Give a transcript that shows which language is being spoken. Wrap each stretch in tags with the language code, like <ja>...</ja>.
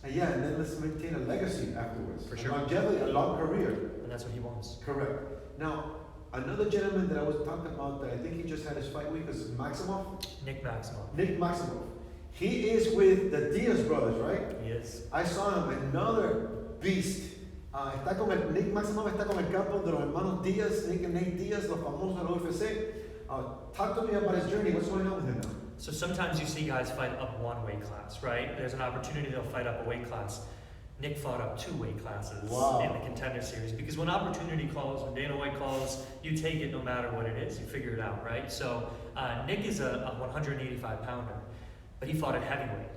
<en>And yeah, and then let's maintain a legacy afterwards. For sure. Longevity, a long career. And that's what he wants. Correct. Now, another gentleman that I was talking about that I think he just had his fight week is Maximov. Nick Maximov. Nick Maximov. He is with the Diaz brothers, right? Yes. I saw him, another beast.</en> <es>Nick Maximov está con el campo de los hermanos Diaz, Nick and Nate Diaz, los famosos de la UFC.</es> <en>Talk to me about his journey. What's going on with him now? So sometimes you see guys fight up one weight class, right? There's an opportunity they'll fight up a weight class. Nick fought up 2 weight classes in the Contender Series because when opportunity calls, when Dana White calls, you take it no matter what it is. You figure it out, right? So Nick is a 185 pounder, but he fought at heavyweight.</en>